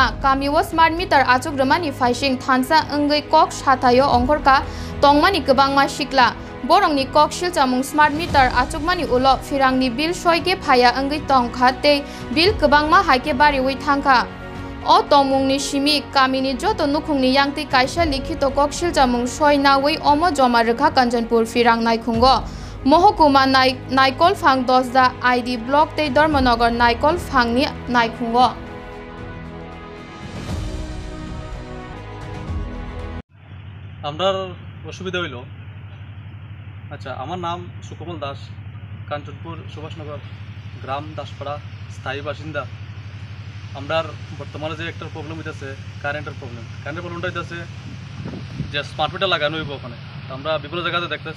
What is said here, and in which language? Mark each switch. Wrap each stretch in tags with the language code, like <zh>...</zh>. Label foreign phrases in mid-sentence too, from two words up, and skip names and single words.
<trp>kamiwo</trp> <en>smart meter</en> <trp>achuk ramani faishing thansa angai kok shathayo ongkorka tongmani kwbangma sikla borongni kok silchamung</trp> <en>smart meter</en> <trp>achukmani ulo firangni bill soike phaya angai tongkha tei bill kwbangma haike bariwi thangkha O tongmungni simi kamini joto nukhungni yangti kaisa likhito kok silchamung soinawi omo joma rekha Kanchanpur firang naikhungo Mohokuma Naikol Phang 10 da ID block tei Dharmanagar Naikol Phang ni naikhungo</trp> <bn>আমরার অসুবিধা হইল আচ্ছা আমার নাম সুকমল দাস কাঞ্চনপুর সুভাষনগর গ্রাম দাসপাড়া স্থায়ী বাসিন্দা আমরার বর্তমানে যে একটা প্রবলেম হইতেছে কারেন্টের প্রবলেমটা হইতেছে যে</bn> <en>smart meter</en> <bn>লাগানো হইব ওখানে আমরা বিভিন্ন জায়গাতে দেখতেছি</bn>